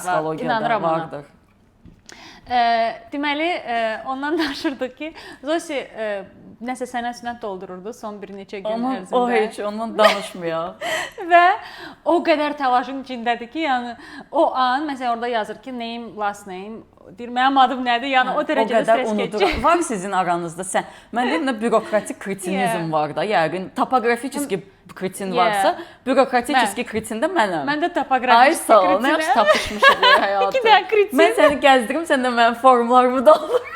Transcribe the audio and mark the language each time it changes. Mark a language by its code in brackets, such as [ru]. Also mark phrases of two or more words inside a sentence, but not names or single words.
[az] İnanıram vardır. Deməli, ondan danışırdıq ki, Zosi nəsə sənət doldururdu son bir neçə gün ərzində. O heç ondan danışmıyaq. Və o qədər təlaşın içindədir ki, yəni o an məsələn orada yazır ki, [en] name, last name, [az] deyir mənim adım nədir? Yəni o dərəcədə stres keçir. Var sizin aranızda mən deyim də bürokratik kretinizm var da, yəqin topografический kretin varsa, bürokratik kretin də mənəm. Mən də topografik kretinəm. Nə yaxşı tapışmışıq həyatı. İki də kretin. Mən səni gəzdirim, sən də mənim formlarımı doldur.